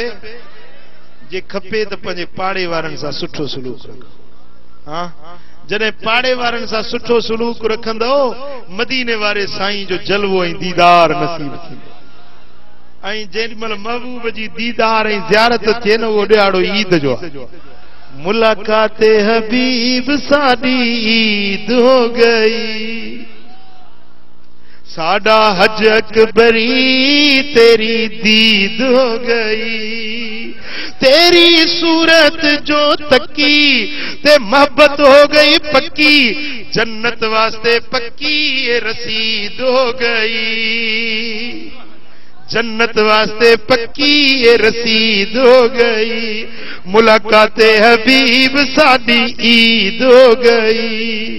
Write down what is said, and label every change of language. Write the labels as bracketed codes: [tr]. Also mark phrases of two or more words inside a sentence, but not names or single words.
[sd] जे खपे त पंहिंजे पाड़े वारनि सां सुठो सलूक रखो। हाँ, जॾहिं पाड़े वारनि सां सुठो सलूक रखंदो मदीने वारे साईं जो जलवो ऐं दीदार नसीब थींदो। ऐं जेॾीमहिल महबूब जी दीदार ऐं ज़ियारत थिए न उहो ॾियारो ईद जो आहे। [pa] ਮੁਲਾਕਾਤ ਹਬੀਬ ਸਾਡੀ ਈਦ ਹੋ ਗਈ, ਸਾਡਾ ਹੱਜ ਅਕਬਰੀ ਤੇਰੀ ਦੀਦ ਹੋ ਗਈ, ਤੇਰੀ ਸੂਰਤ ਜੋ ਤੱਕੀ ਤੇ ਮੁਹੱਬਤ ਹੋ ਗਈ ਪੱਕੀ, ਜੰਨਤ ਵਾਸਤੇ ਪੱਕੀ ਇਹ ਰਸੀਦ ਹੋ ਗਈ, ਜੰਨਤ ਵਾਸਤੇ ਪੱਕੀ ਇਹ ਰਸੀਦ ਹੋ ਗਈ, ਮੁਲਾਕਾਤ ਹਬੀਬ ਸਾਡੀ ਈਦ ਹੋ ਗਈ।